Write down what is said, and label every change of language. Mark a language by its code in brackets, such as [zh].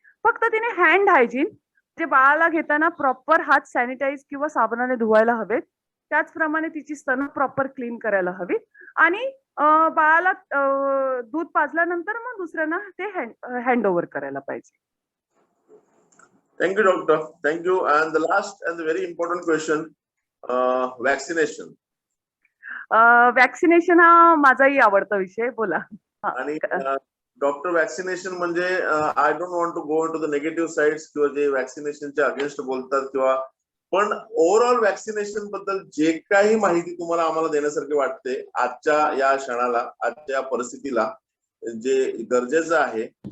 [mr] फक्त तिने hand hygiene, जे बाळाला घेताना प्रॉपर हात सॅनिटाईज किंवा साबणाने धुवायला हवेत, त्याचप्रमाणे तिची स्तन प्रॉपर क्लीन करायला हवी आणि बाळाला दूध पाजल्यानंतर मग दुसऱ्यांना ते हँड ओव्हर करायला पाहिजे. [en] Thank you, doctor. Thank you. And the last and the very important question, vaccination. [mr] Vaccination हा माझाही आवडता विषय, बोला. आणि डॉक्टर वॅक्सिनेशन म्हणजे [en] I don't want to go into the negative sides [mr] किंवा जे वॅक्सिनेशनच्या अगेन्स्ट बोलतात किंवा, पण ओव्हरऑल वॅक्सिनेशन बद्दल जे काही माहिती तुम्हाला आम्हाला देण्यासारखी वाटते आजच्या या क्षणाला, आजच्या परिस्थितीला, जे गरजेचं आहे,